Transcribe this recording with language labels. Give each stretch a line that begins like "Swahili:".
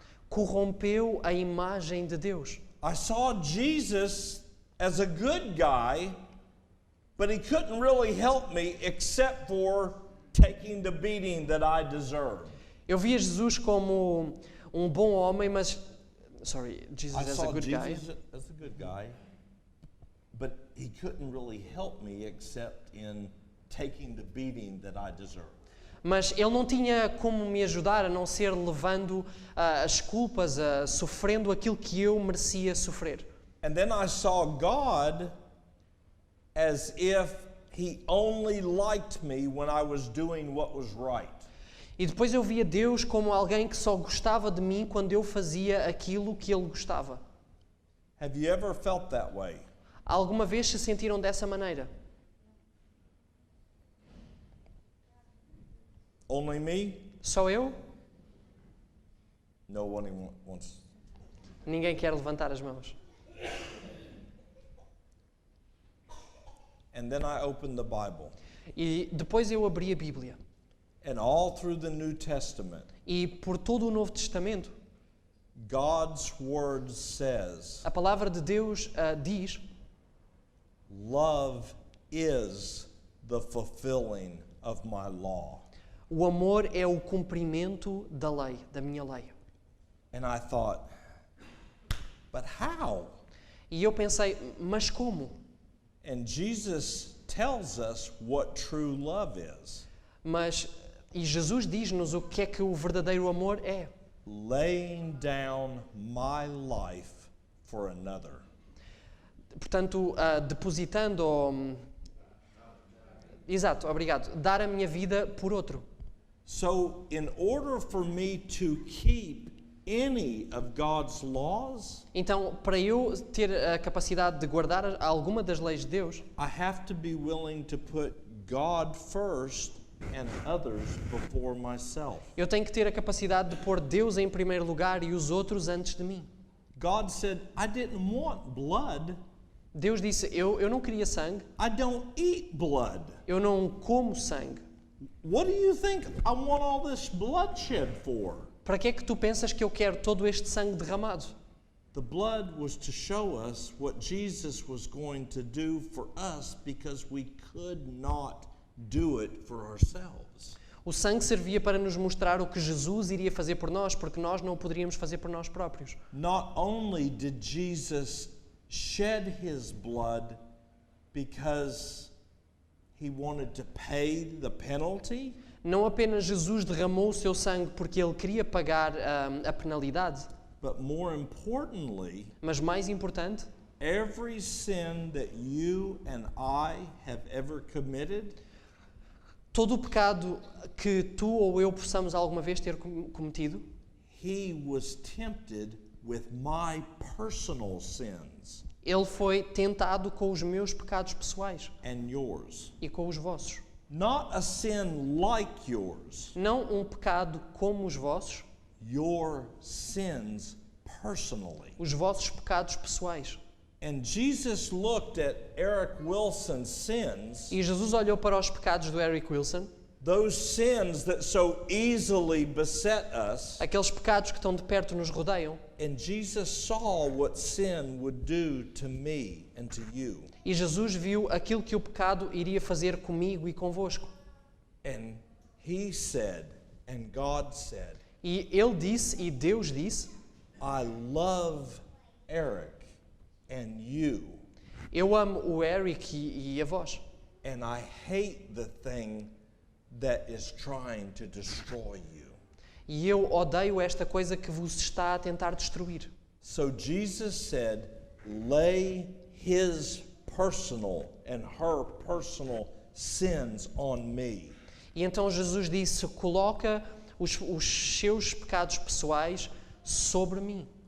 Portuguese: Corrompeu a imagem de Deus.
English: I saw Jesus as a good guy, but he couldn't really help me except for taking the beating that I deserved.
Portuguese: Eu via Jesus como um bom homem, mas
English: sorry, Jesus I as saw a good guy. Jesus as a good guy, but he couldn't really help me except in taking the beating that I deserved.
Portuguese: Mas ele não tinha como me ajudar a não ser levando as culpas, sofrendo aquilo que eu merecia sofrer.
English: And then I saw God as if he only liked me when I was doing what was right.
Portuguese: E depois eu via Deus como alguém que só gostava de mim quando eu fazia aquilo que ele gostava.
English: Have you ever felt that way?
Portuguese: Alguma vez se sentiram dessa maneira?
English: Only me?
Portuguese: Só eu?
English: No one wants.
Portuguese: Ninguém quer levantar as mãos.
English: And then I opened the Bible.
Portuguese: E depois eu abri a Bíblia.
English: And all through the New Testament,
Portuguese: E por todo o Novo Testamento,
English: God's word says,
Portuguese: a palavra de Deus diz:
English: love is the fulfilling of my law.
Portuguese: o amor é o cumprimento da lei, da minha lei.
English: And I thought, but how?
Portuguese: E eu pensei, mas como?
English: And Jesus tells us what true love is.
Portuguese: E Jesus diz-nos o que é que o verdadeiro amor é.
English: Laying down my life for another.
Portuguese: Portanto, depositando... Exato, obrigado. Dar a minha vida por outro.
English: So, in order for me to keep any of God's laws,
Portuguese: Então, para eu ter a capacidade de guardar alguma das leis de Deus,
English: I have to be willing to put God first and others before myself.
Portuguese: eu tenho que ter a capacidade de pôr Deus em primeiro lugar e os outros antes de mim.
English: God said, I didn't want blood.
Portuguese: Deus disse, eu não queria sangue,
English: I don't eat blood.
Portuguese: eu não como sangue.
English: What do you think I want all this bloodshed for?
Portuguese: Para que é que tu pensas que eu quero todo este sangue derramado?
English: The blood was to show us what Jesus was going to do for us because we could not do it for ourselves.
Portuguese: O sangue servia para nos mostrar o que Jesus iria fazer por nós, porque nós não o poderíamos fazer por nós próprios.
English: Not only did Jesus shed his blood because he wanted to pay the penalty,
Portuguese: Não apenas Jesus derramou o seu sangue porque ele queria pagar a penalidade,
English: but more importantly,
Portuguese: mas mais importante,
English: every sin that you and I have ever committed,
Portuguese: todo o pecado que tu ou eu possamos alguma vez ter cometido,
English: he was tempted with my personal sins
Portuguese: ele foi tentado com os meus pecados pessoais
English: and yours.
Portuguese: e com os vossos.
English: Not a sin like yours,
Portuguese: Não um pecado como os vossos,
English: your sins personally.
Portuguese: os vossos pecados pessoais.
English: And Jesus looked at Eric Wilson's sins,
Portuguese: E Jesus olhou para os pecados do Eric Wilson,
English: those sins that so easily beset us,
Portuguese: aqueles pecados que tão de perto nos rodeiam.
English: and Jesus saw what sin would do to me and to you.
Portuguese: E Jesus viu aquilo que o pecado iria fazer comigo e convosco.
English: And he said, and God said,
Portuguese: E ele disse, e Deus disse,
English: I love Eric and you,
Portuguese: eu amo o Eric e a vós.
English: and I hate the thing that is trying to destroy you.
Portuguese: E eu odeio esta coisa que vos está a tentar destruir.
English: So Jesus said, lay his personal and her personal sins on me.
Portuguese: E então Jesus disse, coloca os seus pecados pessoais sobre mim.